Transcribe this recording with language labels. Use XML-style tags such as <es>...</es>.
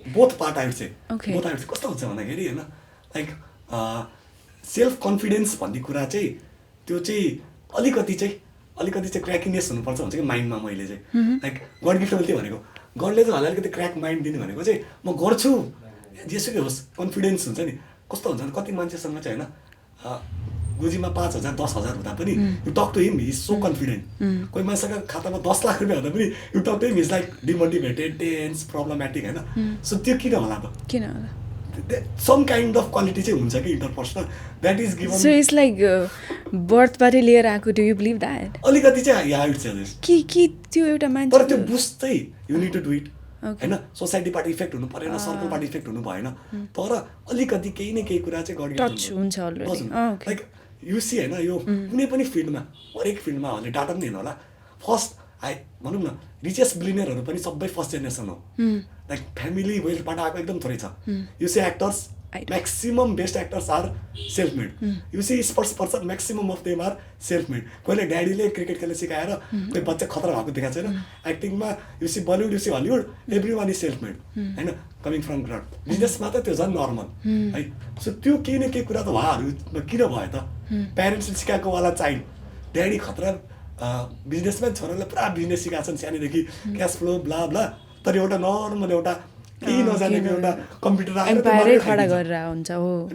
<en>both part I would say</en> <ne>both I would say कस्तो हुन्छ भन्दाखेरि होइन लाइक सेल्फ कन्फिडेन्स भन्ने कुरा चाहिँ त्यो चाहिँ अलिकति चाहिँ क्र्याकिनेस हुनुपर्छ भन्छ कि माइन्डमा मैले चाहिँ लाइक गड गिफ्ट मैले त्यो भनेको गडले चाहिँ अलिकति क्र्याक माइन्ड दिने भनेको चाहिँ म गर्छु जेसुकै होस् कन्फिडेन्स हुन्छ नि कस्तो हुन्छ नि कति मान्छेसँग चाहिँ होइन गोजीमा 5,000 10,000 हुँदा पनि</ne> <en>you talk to him he is so confident</en> <ne>कोही मान्छेको खातामा 10 लाख रुपियाँ हुँदा पनि</ne> <en>you talk to him is like demotivated</en> <ne>tense problematic होइन सो त्यो किन होला त किन होला</ne> <en>some kind of quality</en> <ne>चाहिँ हुन्छ कि</ne> <en>interpersonal that is given so it's like</en> <ne>बर्थबाटै लिएर आएको</ne> <en>do you believe that</en> <ne>अलिकति चाहिँ</ne> <en>yeah I would say this</en> <ne>कि त्यो एउटा मान्छे तर त्यो बुस्ट चाहिँ</ne> <en>you need to do it</en> <ne>हैन सोसाइटीबाट इफेक्ट हुनु परेन सर्कलबाट इफेक्ट हुनु भएन तर अलिकति केही न केही कुरा चाहिँ गर्नु टच हुन्छ अलरेडी लाइक यु सी हैन यो कुनै पनि फिल्डमा हरेक फिल्डमाहरूले डाटा पनि हेर्नु होला फर्स्ट भनौँ न रिचेस्ट बिलिनियरहरू पनि सबै फर्स्ट जेनेरेसन हो लाइक फ्यामिली वेल्थबाट आएको एकदम थोरै छ यो से actors</ne> <en>Maximum best actors are self-made. You see sports person, maximum of them are self-made.</en> <ne>कोहीले ड्याडीले क्रिकेट खेल्न सिकाएर कोही बच्चा खतरा भएको देखाएको छैन.</ne> <en>एक्टिङमा you see Bollywood, you see Hollywood, everyone is self-made. हैन, coming from ground.</en> <ne>बिजनेसमा त त्यो झन् नर्मल है. सो त्यो केही न केही कुरा त उहाँहरू किन भयो त? प्यारेन्ट्सले सिकाएको वाला चाइल्ड, ड्याडी खतरा बिजनेसम्यान छोरालाई पुरा बिजनेस सिकाएको छन् सानैदेखि, क्यास फ्लो ब्ला ब्ला. तर एउटा नर्मल एउटा केही नजानेको एउटा कम्प्युटर एम्पायरै खडा गरेर हुन्छ हो.</ne>